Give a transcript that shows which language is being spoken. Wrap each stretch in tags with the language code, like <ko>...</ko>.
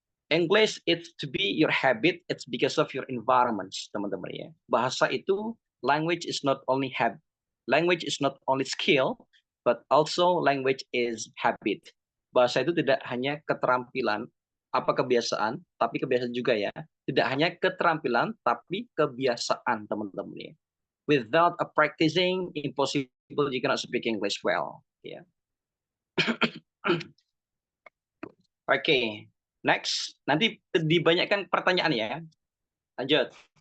<en>English it's to be your habit, it's because of your environment,</en> <id>teman-teman ya. Bahasa itu,</id> <en>language is not only habit, language is not only skill, but also language is habit.</en> <id>Bahasa itu tidak hanya keterampilan, apa kebiasaan, tapi kebiasaan juga ya. Tidak hanya keterampilan, tapi kebiasaan, teman-teman ya.</id> <en>Without a practicing, impossible you cannot speak English well.</en> <id>Ya. Oke, next. Nanti dibanyakan pertanyaan ya. Lanjut.</id>